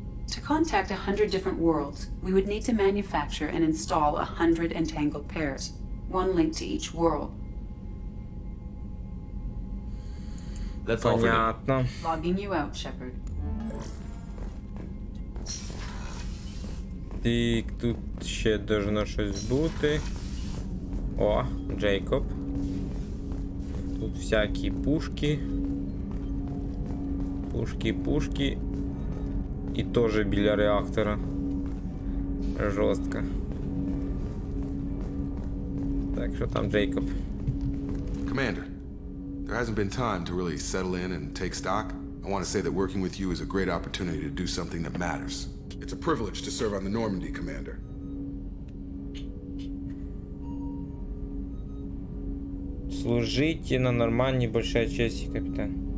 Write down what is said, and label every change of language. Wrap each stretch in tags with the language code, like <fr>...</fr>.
<en>To contact 100 different worlds, we would need to manufacture and install 100 entangled pairs, one linked to each world. That's all for now.</en> <ru>Понятно.</ru> <en>Logging you out, Shepard.</en> <uk>Так, тут ще должно щось бути. О, Джейкоб. Тут всякі пушки. Пушки. І теж біля реактора. Жорстко. Так, що там, Джейкоб?</uk> <en>Commander, there hasn't been time to really settle in and take stock. I want to say that working with you is a great opportunity to do something that matters. It's a privilege to serve on the Normandy, Commander.</en> <uk>Служите на нормальній,</uk> <ru>большая честь,</ru> <uk>капітан.</uk>